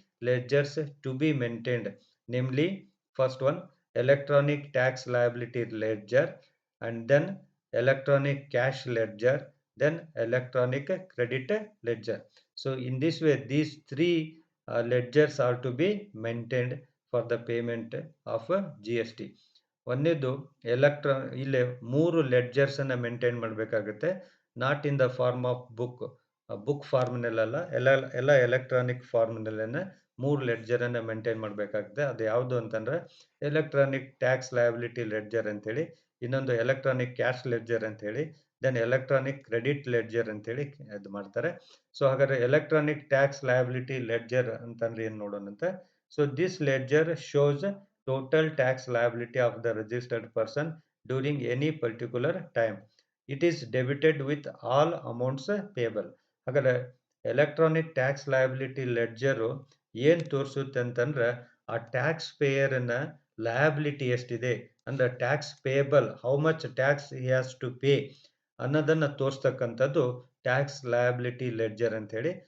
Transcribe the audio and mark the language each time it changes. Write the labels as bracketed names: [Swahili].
[English] ledgers to be maintained, namely first one electronic tax liability ledger, and then electronic cash ledger, then electronic credit ledger. So in this way, these three ledgers are to be maintained for the payment of GST. [Kannada] ಒಂದನೇದು ಇಲ್ಲಿ 3 ledgers ಅನ್ನ maintain ಮಾಡಬೇಕಾಗುತ್ತೆ. [English] not in the form of book [Kannada] ಫಾರ್ಮ್ನಲ್ಲ, ಎಲ್ಲ electronic ಫಾರ್ಮ್ನಲ್ಲೇನೆ 3 ledger ಅನ್ನ maintain ಮಾಡಬೇಕಾಗುತ್ತೆ. ಅದು ಯಾವುದು ಅಂತಂದ್ರೆ ಎಲೆಕ್ಟ್ರಾನಿಕ್ ಟ್ಯಾಕ್ಸ್ ಲಯಬಿಲಿಟಿ ಲೆಡ್ಜರ್ ಅಂತೇಳಿ, ಇನ್ನೊಂದು ಎಲೆಕ್ಟ್ರಾನಿಕ್ ಕ್ಯಾಶ್ ಲೆಡ್ಜರ್ ಅಂತೇಳಿ, ದೆನ್ ಎಲೆಕ್ಟ್ರಾನಿಕ್ ಕ್ರೆಡಿಟ್ ಲೆಡ್ಜರ್ ಅಂತೇಳಿ ಇದು ಮಾಡ್ತಾರೆ. ಸೊ ಹಾಗಾದ್ರೆ ಎಲೆಕ್ಟ್ರಾನಿಕ್ ಟ್ಯಾಕ್ಸ್ ಲಯಬಿಲಿಟಿ ಲೆಡ್ಜರ್ ಅಂತಂದ್ರೆ ಏನು ನೋಡೋಣಂತೆ. [English] So this ledger shows total tax liability of the registered person during any particular time. It is debited with all amounts payable. [Kannada] ಹಾಗಾದ್ರೆ electronic tax liability ledger ಏನ್ ತೋರಿಸುತ್ತೆ ಅಂತಂದ್ರೆ ಆ tax ಪೇಯರ್ನ liability ಎಷ್ಟಿದೆ ಅಂದ್ರೆ tax payable, [English] how much tax he has to pay [Kannada] ಅನ್ನೋದನ್ನ ತೋರಿಸ್ತಕ್ಕಂಥದ್ದು tax liability ledger ಅಂತ ಹೇಳಿ.